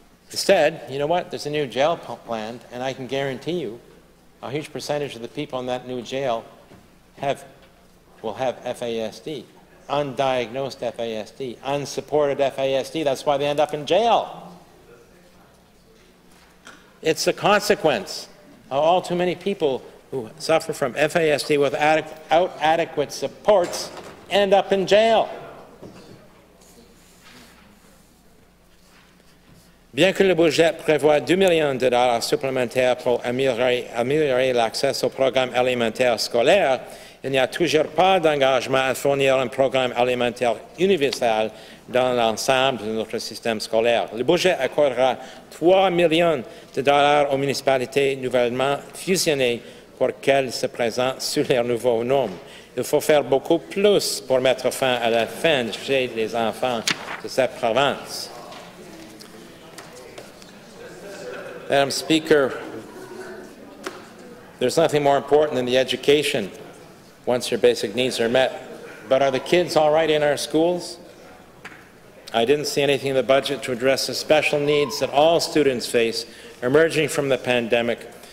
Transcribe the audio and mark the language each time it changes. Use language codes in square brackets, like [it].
[en] Instead, you know what? There's a new jail planned, and I can guarantee you a huge percentage of the people in that new jail will have FASD, undiagnosed FASD, unsupported FASD. That's why they end up in jail. It's a consequence of all too many people who suffer from FASD without adequate supports end up in jail. [fr] Bien que le budget prévoit $2 millions supplémentaires pour améliorer l'accès au programme alimentaire scolaire, il n'y a toujours pas d'engagement à fournir un programme alimentaire universel dans l'ensemble de notre système scolaire. Le budget accordera $3 millions aux municipalités nouvellement fusionnées pour qu'elles se présentent sous leurs nouveaux noms. Il faut faire beaucoup plus pour mettre fin à la faim chez les enfants de cette province. [en] Madam Speaker, there's nothing more important than the education once your basic needs are met. But are the kids all right in our schools? I didn't see anything in the budget to address the special needs that all students face emerging from the pandemic.